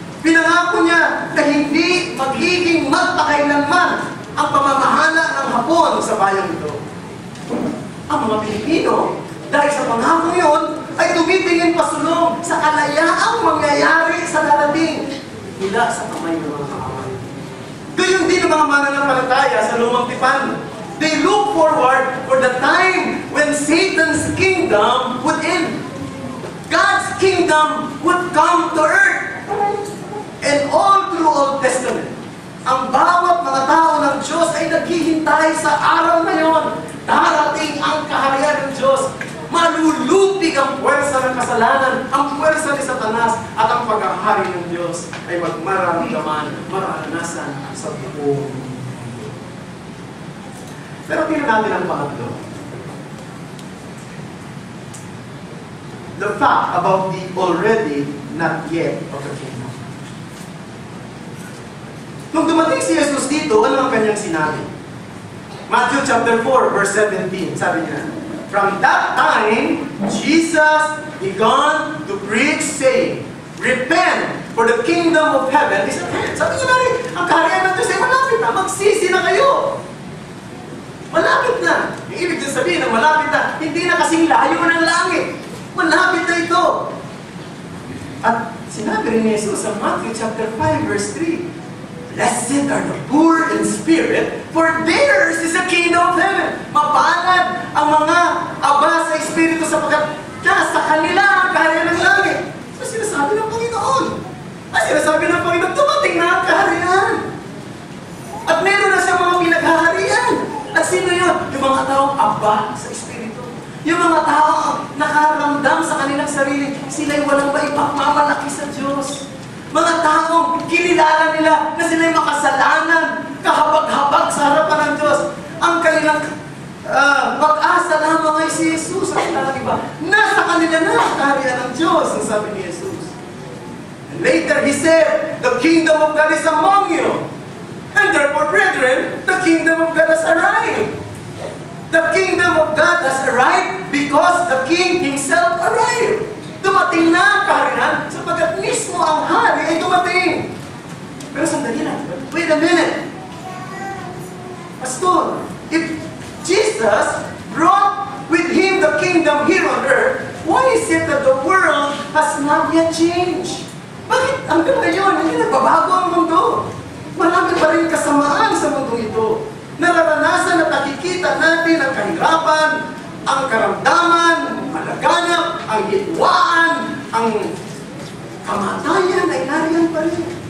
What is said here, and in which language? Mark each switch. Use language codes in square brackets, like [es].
[tl] Pinangako niya na hindi magiging magpakailanman ang pamamahala ng Hapon sa bayang ito. Ang mga Pilipino, dahil sa pangako yun, ay tumitingin pasulong sa kalayaang mangyayari sa darating mula sa kamay ng mga kaaway. Gayon din ang mga mananampalataya sa lumang tipan. [en] They look forward for the time when Satan's kingdom would end. God's kingdom would come to earth. And all through Old Testament, [tl] ang bawat mga tao ng Diyos ay naghihintay sa araw na yon. Darating ang kaharian ng Diyos. Malulupig ang puwersa ng kasalanan, ang puwersa ni Satanas, at ang paghahari ng Diyos ay magmaramdaman, maranasan sa buong. Pero tingnan natin ang pangatlo. [en] The fact about the already not yet of the kingdom. [tl] Nung dumating si Jesus dito, ano ang kanyang sinabi? [en] Matthew chapter 4, verse 17, [tl] sabi niya, [en] from that time, Jesus began to preach, saying, repent, for the kingdom of heaven is at hand. [tl] Sabi niya na rin, ang kaharian ng Diyos ay malapit na, magsisi na kayo. Malapit na. Yung ibig sabihin ng malapit na, hindi na kasing layo ng langit. Malapit na ito. At sinabi rin ni Jesus sa [en] Matthew chapter 5, verse 3, blessed are the poor in spirit, for theirs is the kingdom of heaven. [tl] Mapalad ang mga aba sa espiritu sapagkat nasa kanila ang kaharian ng langit. So sinasabi ng Panginoon. Sinasabi ng Panginoon, dumating na ang kaharian. At meron na siyang mga pinaghaharian. At sino yun? Yung mga taong aba sa espiritu. Yung mga taong nakaramdam sa kanilang sarili, sila'y walang maipagmamalaki sa Diyos. Mga taong kinilala nila na sila'y makasalanan, kahabag-habag sa harapan ng Diyos. Ang kanilang pag-asa lamang ay si Jesus. Ang kanilang iba, nasa kanila na ang kaharian ng Diyos, ang sabi ni Jesus. [en] And later he said, the kingdom of God is among you. And therefore, brethren, the kingdom of God has arrived. The kingdom of God has arrived because the King Himself arrived. [tl] Dumating na ang kaharian sapagkat mismo ang hari ay dumating. Pero sandali lang. [en] Wait a minute. Pastor, if Jesus brought with Him the kingdom here on earth, why is it that the world has not yet changed? [tl] Bakit hanggang ngayon hindi nagbabago ang mundo? Marami pa rin kasamaan sa mundo ito. Nararanasan at nakikita natin ang kahirapan, ang karamdaman, malaganap, ang hitwaan, ang kamatayan ay nariyan pa rin.